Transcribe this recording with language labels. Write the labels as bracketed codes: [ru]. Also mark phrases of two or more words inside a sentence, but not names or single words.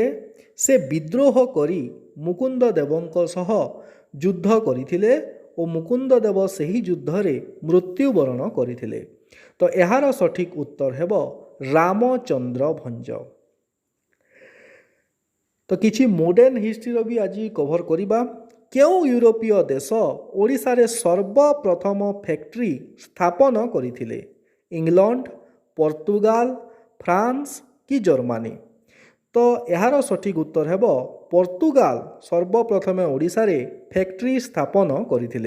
[or] ସେ ବିଦ୍ରୋହ କରି ମୁକୁନ୍ଦ ଦେବଙ୍କ ସହ ଯୁଦ୍ଧ କରିଥିଲେ ଓ ମୁକୁନ୍ଦ ଦେବ ସେହି ଯୁଦ୍ଧରେ ମୃତ୍ୟୁବରଣ କରିଥିଲେ। ତ ଏହାର ସଠିକ୍ ଉତ୍ତର ହେବ ରାମଚନ୍ଦ୍ର ଭଞ୍ଜ। ତ କିଛି [en] modern history [or] ଭି ଆଜି କଭର କରିବା। କେଉଁ ୟୁରୋପୀୟ ଦେଶ ଓଡ଼ିଶା ସର୍ବପ୍ରଥମ ଫ୍ୟାକ୍ଟ୍ରି ସ୍ଥାପନ କରିଥିଲେ? इंग्लैंड, पोर्तुगाल, फ्रांस कि जर्मनी? ତ ଯାର ସଠିକ ଉତ୍ତର ହେବ ପୋର୍ତୁଗାଲ ସର୍ବପ୍ରଥମେ ଓଡ଼ିଶା ରେ ଫ୍ୟାକ୍ଟ୍ରି ସ୍ଥାପନ କରିଥିଲେ।